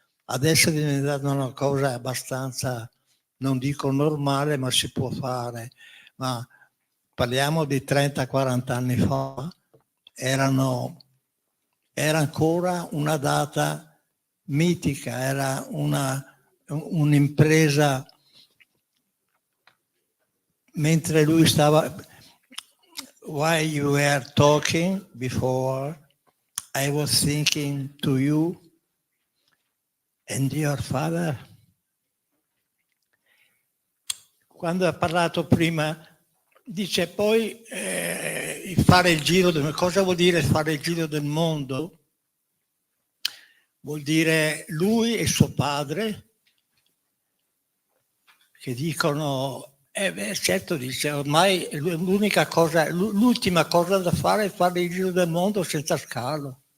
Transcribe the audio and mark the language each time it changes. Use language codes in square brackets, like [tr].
[it] Adesso è diventata una cosa abbastanza, non dico normale, ma si può fare. Ma parliamo di 30-40 anni fa, era ancora una data mitica, era un'impresa. Mentre lui stava, [en] while you were talking before, I was thinking to you and your father. [it] Quando ha parlato prima, dice poi fare il giro del mondo. Cosa vuol dire fare il giro del mondo? Vuol dire lui e suo padre che dicono, certo, dice, ormai l'unica cosa, l'ultima cosa da fare è fare il giro del mondo senza scalo.